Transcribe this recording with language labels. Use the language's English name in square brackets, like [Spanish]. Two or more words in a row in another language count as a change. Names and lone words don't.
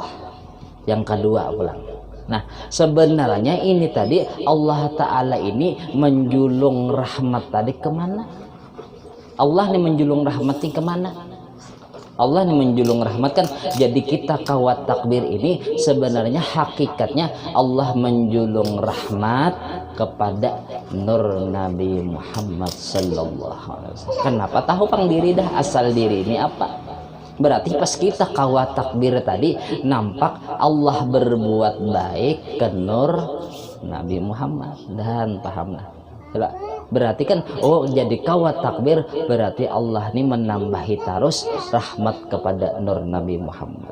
[Banjar] Yang kedua pulang, nah sebenarnya ini tadi Allah Ta'ala ini menjulung rahmat tadi kemana? Allah ini menjulung rahmatnya kemana? Allah ini menjulung rahmat kan. Jadi kita kawat takbir ini sebenarnya hakikatnya Allah menjulung rahmat kepada nur Nabi Muhammad [Arabic] صلى الله عليه وسلم. [Banjar] Kenapa? Tahu pang diri dah asal diri ini apa? Berarti pas kita kawat takbir tadi nampak Allah berbuat baik ke nur Nabi Muhammad dan pahamlah. Berarti kan jadi kawat takbir berarti Allah ini menambahi terus rahmat kepada nur Nabi Muhammad.